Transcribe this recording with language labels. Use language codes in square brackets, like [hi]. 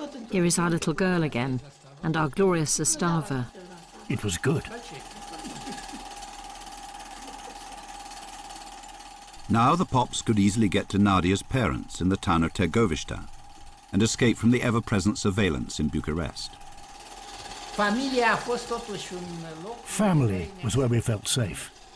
[en] Here is our little girl again, and our glorious Zastava. it was good. Now the Pops could easily get to Nadia's parents in the town of Târgoviște and escape from the ever-present surveillance in Bucharest. [ro] Familia a fost totuși un loc. [en] Family was where we felt safe,